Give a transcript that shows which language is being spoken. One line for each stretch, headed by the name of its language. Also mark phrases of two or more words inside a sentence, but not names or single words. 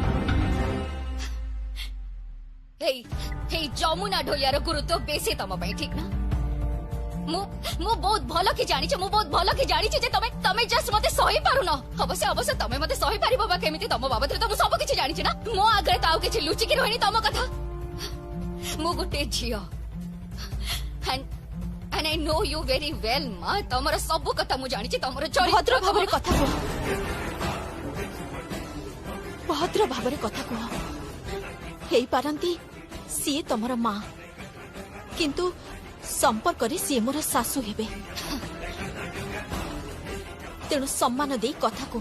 Odia: ହେଇ ଯମୁନା ଢୋଲିଆର ଗୁରୁତ୍ୱ ବେଶୀ ତମ ପାଇଁ, ଠିକ ନା? ମୁଁ ବହୁତ ଭଲ କି ଜାଣିଛି ଯେ ତମେ ଜଷ୍ଟ ମତେ ସହି ପାରୁନ। ଅବଶ୍ୟ ତମେ ମତେ ସହି ପାରିବ ବା କେମିତି? ତମ ବାବଦରେ ତ ମୁଁ ସବୁ କିଛି ଜାଣିଛି ନା। ମୋ ଆଗରେ ତ ଆଉ କିଛି ଲୁଚିକି ରୁହେନି ତମ କଥା। ମୁଁ ଗୋଟେ ଝିଅ
English: and I know you very well
Odia: ମା। ତମର ସବୁ କଥା ମୁଁ ଜାଣିଛି। ତମର ଭଦ୍ର ଭାବରେ କଥା କୁହ। ଭଦ୍ର ଭାବରେ କଥା କୁହ। ହେଇପାରନ୍ତି ସିଏ ତମର ମା, କିନ୍ତୁ ସମ୍ପର୍କରେ ସିଏ ମୋର ଶାଶୁ ହେବେ। ତେଣୁ ସମ୍ମାନ ଦେଇ କଥା କୁହ।